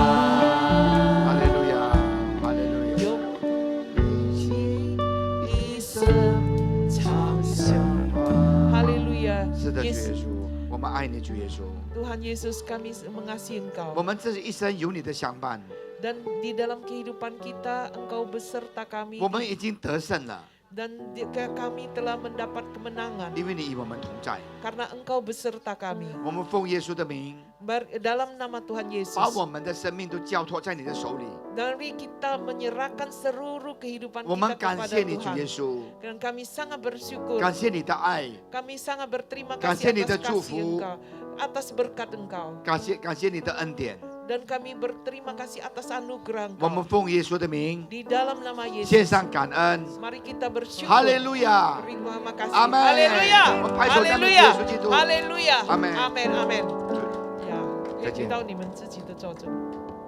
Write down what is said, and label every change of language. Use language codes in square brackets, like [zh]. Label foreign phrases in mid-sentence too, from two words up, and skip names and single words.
[zh] 哈利路亚！哈利路亚！永不离弃，一生常相伴。 [id] Haleluya. [zh] 是的，主耶 [id] Yesus, [zh] 稣，我们爱你，主耶稣。 [id] Tuhan Yesus kami mengasihi [zh] 我 [id] Engkau. [zh] 们这一生有你的相伴， [id] Dan di dalam kehidupan kita Engkau beserta kami. [zh] 我们已经得胜了， [id] Dan kami telah mendapat kemenangan [zh] 因为你与我们同在。 [id] karena Engkau beserta kami. [zh] 我们奉耶稣的名， [id] Dalam nama Tuhan Yesus. [zh] 把我们的生命都交托在你的手里。 [id] Dari kita menyerahkan seluruh kehidupan [zh] 我们 [id] kita [zh] 感 [id] kepada [zh] 谢你，主耶 [id] Tuhan. [zh] 稣， [id] Dan kami sangat bersyukur. [zh] 感谢你的爱， [id] Kami sangat berterima [zh] 感 [id] kasih [zh] 谢你的 [id] atas [zh] 祝 [id] kasih [zh] 福， [id] Engkau, atas berkat Engkau. [zh] 感谢你的恩典。 [id] Dan kami berterima kasih atas anugerah [zh] 我们 [id] Engkau. [zh] 奉耶稣的名 [id] Di dalam nama [zh] 献 [id] Yesus. [zh] 上感恩。 [id] Mari kita bersyukur. [zh] 哈利路亚！ [id] Terima kasih. Amen. Haleluya. [zh] 我们拍手赞美主 [id] Haleluya. [zh] 耶稣基督。 [id] Haleluya. Amen. Amen. Amen. [zh] 呀，可以再见。回到你们自己的座中。